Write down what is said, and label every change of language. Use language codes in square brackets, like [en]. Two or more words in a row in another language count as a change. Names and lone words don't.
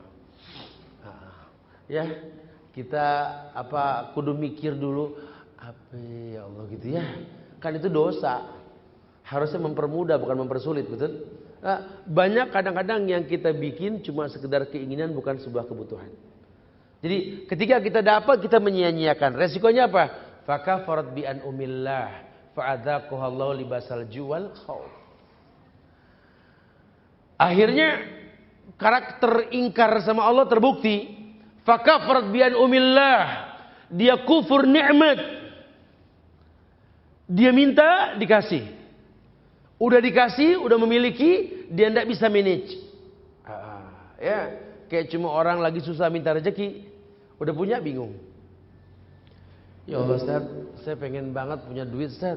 [id] Ya, kita kudu mikir dulu apa [ar] يا الله [id] gitu ya. Kan itu dosa. Harusnya mempermudah bukan mempersulit, betul? Nah, banyak kadang-kadang yang kita bikin cuma sekedar keinginan bukan sebuah kebutuhan. Jadi ketika kita dapat kita menyia-nyiakan. Resikonya apa? [ar] فكفرت بأنعم الله. فأذاقها الله لباس الجوع والخوف. [id] Akhirnya karakter ingkar sama Allah terbukti. [ar] فكفرت بأنعم الله. [id] Dia kufur nikmat. Dia minta dikasih. Udah dikasih, udah memiliki, dia tidak bisa manage. Ya, kayak cuma orang lagi susah minta rezeki, udah punya bingung. [ar] يا الله [id] Ustaz, saya pengen banget punya duit Ustaz.